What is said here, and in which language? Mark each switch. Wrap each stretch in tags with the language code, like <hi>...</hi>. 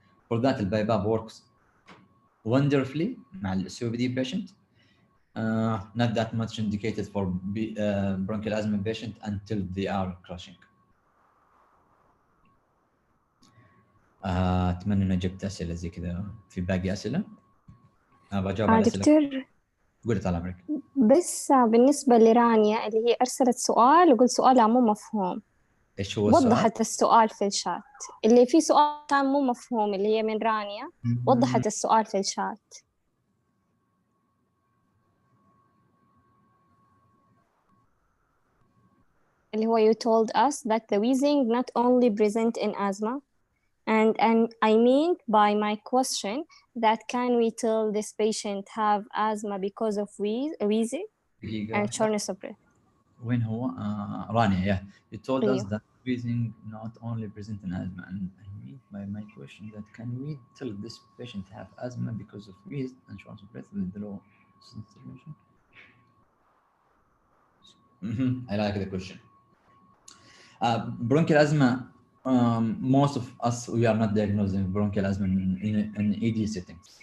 <en>For that, the BiPAP works wonderfully</en> <ar>مع ال</ar> <en>COPD patient. Not that much indicated for bronchial asthma patient until they are crushing.</en> <ar>أتمنى إن جبت أسئلة زي كذا. في باقي أسئلة؟ بجاوب على أسئلة. دكتور قولي طال عمرك. بس بالنسبة لرانيا اللي هي أرسلت سؤال وقلت سؤالها مو مفهوم. إيش هو السؤال؟ وضحت السؤال في الشات. اللي في سؤال كان مو مفهوم اللي هي من رانيا وضحت السؤال في الشات. اللي هو</ar> <en>you told us that the wheezing not only present in asthma and I mean by my question that can we tell this patient have asthma because of wheezing and shortness of breath.</en> <ar>وين هو؟ رانيا,</ar> <en>yeah. You told us</en> <ar>أيوه.</ar> <en>that wheezing not only present in asthma, and I mean by my question that can we tell this patient have asthma because of wheeze and shortness of breath with low sensation? I like the question. Bronchial asthma, most of us, we are not diagnosing bronchial asthma in ED settings.</en>